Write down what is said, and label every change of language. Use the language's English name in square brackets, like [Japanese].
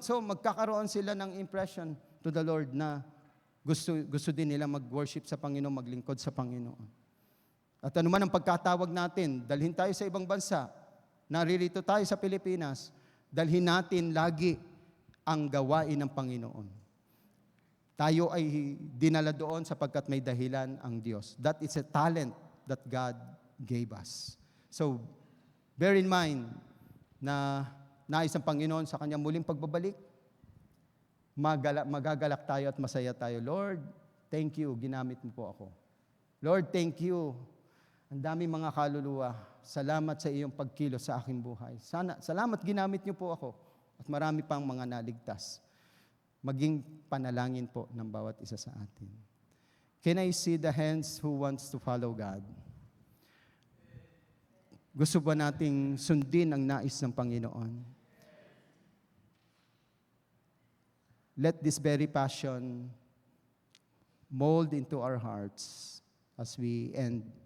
[Filipino] So, magkakaroon sila ng [English] impression to the Lord [Filipino] na gusto din nila mag-worship sa Panginoon, maglingkod sa Panginoon. At ano man ang pagkatawag natin, dalhin tayo sa ibang bansa, naririto tayo sa Pilipinas, dalhin natin lagi ang gawain ng Panginoon. Tayo ay dinala doon sapagkat may dahilan ang Diyos. [English] That is a talent that God gave us. [Filipino] So, [English] bear in mind [Filipino] na nais ng Panginoon sa kanyang muling pagbabalik, magagalak tayo at masaya tayo. [English] Lord, thank you, [Filipino] ginamit mo po ako. Lord, thank you. Ang dami mga kaluluwa. Salamat sa iyong pagkilos sa aking buhay. Salamat ginamit niyo po ako. At marami pang mga naligtas. Maging panalangin po ng bawat isa sa atin. [English] Can I see the hands who wants to follow God? [Filipino] Gusto ba nating sundin ang nais ng Panginoon? [English] Let this very passion mold into our hearts as we end.